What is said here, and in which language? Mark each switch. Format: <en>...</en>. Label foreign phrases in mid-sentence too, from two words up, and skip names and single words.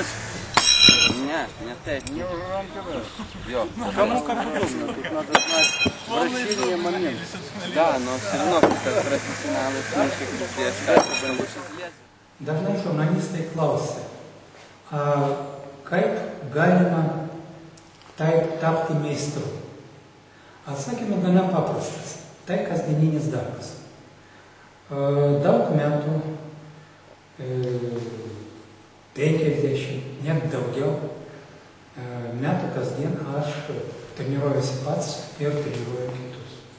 <lt>Не taip.</lt> <ru>Кому как удобно, тут надо знать вращение момента. Да, но все равно, как профессионалы, здесь как бы лучше взгляд.</ru> <lt>Dažnai žurnalistai klausia, kaip galima tapti meistru. Atsakymas gana paprastas. Tai kasdieninis darbas. Daug metų, 50, net daugiau metų kasdien aš treniruojuosi pats ir treniruoju kitus.</lt>